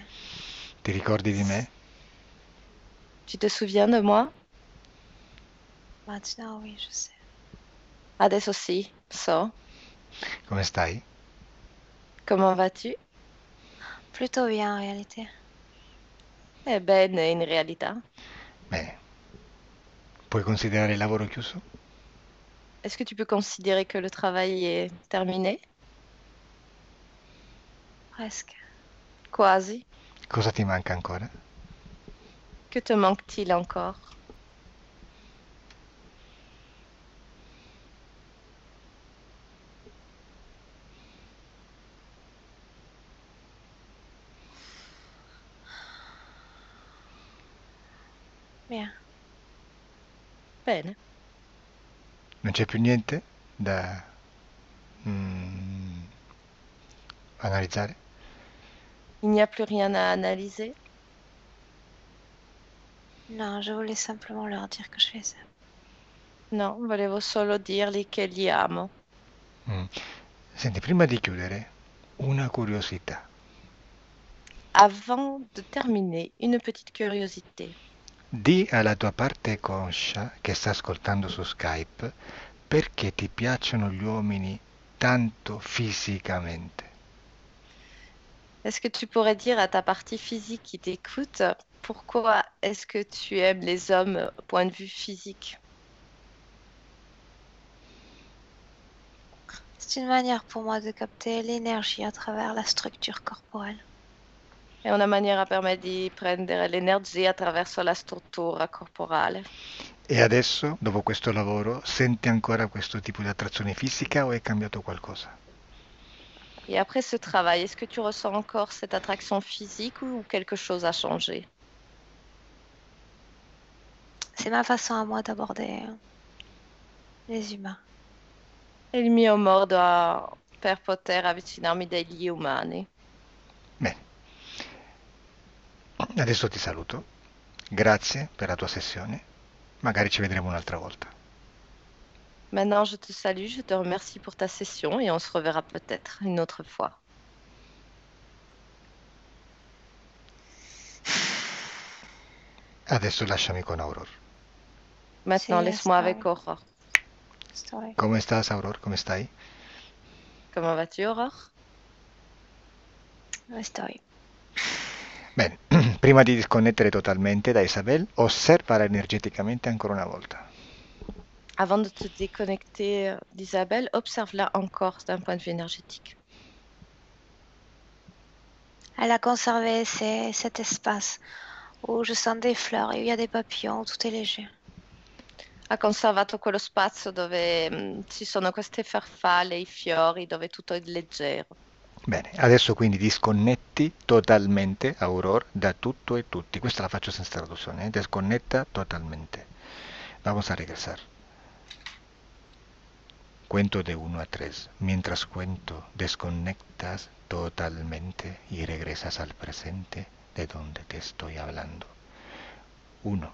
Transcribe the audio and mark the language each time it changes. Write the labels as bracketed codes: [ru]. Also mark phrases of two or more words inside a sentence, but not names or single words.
[it] ti ricordi di me? [fr] Tu te souviens de moi? Maintenant, oui, je sais. [it] Adesso sì, so. Come stai? [fr] Comment vas-tu? Plutôt bien en réalité. [it] Bene, in realtà. Bene. Puoi considerare il lavoro chiuso? [fr] Est-ce que tu peux considérer que le travail est terminé? Presque. [it] Quasi. Cosa ti manca ancora? [fr] Que te manque-t-il encore? Bien. [it] Bene. Non c'è più niente da mm, analizzare? [fr] Il n'y a plus rien à analyser? Non, je voulais simplement leur dire que je les aime. [it] No, volevo solo dirgli che li amo. Mm. Senti, prima di chiudere, una curiosità. [fr] Avant de terminer, une petite curiosité. [it] Di alla tua parte conscia che sta ascoltando su Skype perché ti piacciono gli uomini tanto fisicamente. [fr] Est-ce que tu pourrais dire à ta partie physique qui t'écoute, pourquoi est-ce que tu aimes les hommes au point de vue physique? C'est une manière pour moi de capter l'énergie à travers la structure corporelle. [it] È una maniera per me di prendere l'energia attraverso la struttura corporale. E adesso, dopo questo lavoro, senti ancora questo tipo di attrazione fisica o è cambiato qualcosa? [fr] Et après ce travail, est-ce que tu ressens encore cette attraction physique ou quelque chose a changé? C'est ma façon à moi d'aborder les humains. [it] È il mio modo per poter avvicinarmi degli umani. Bene, adesso ti saluto. Grazie per la tua sessione. Magari ci vedremo un'altra volta. [fr] Maintenant, je te salue, je te remercie pour ta session et on se reverra peut-être une autre fois. [it] Adesso lasciami con Aurora. [fr] Maintenant, [it] Sì, [fr] laisse-moi sta- avec Aurore. Story. [it] Come stai, Aurora? Come stai? [fr] Comment vas-tu, Aurore? Story. [it] Bene, prima di disconnettere totalmente da Isabel, osservala energeticamente ancora una volta. [fr] Avant de te déconnecter d'Isabelle, observe-la encore d'un point de vue énergétique. Elle a conservé cet espace où je sens des fleurs et où il y a des papillons, où tout est léger. [it] Ha conservato quello spazio dove ci sono queste farfalle, i fiori, dove tutto è leggero. Bene, adesso quindi disconnetti totalmente, Aurora, da tutto e tutti. Questa la faccio senza traduzione, ¿eh? [es] Desconecta totalmente. Vamos a regresar. Cuento de 1 a 3. Mientras cuento, desconectas totalmente y regresas al presente de donde te estoy hablando. 1.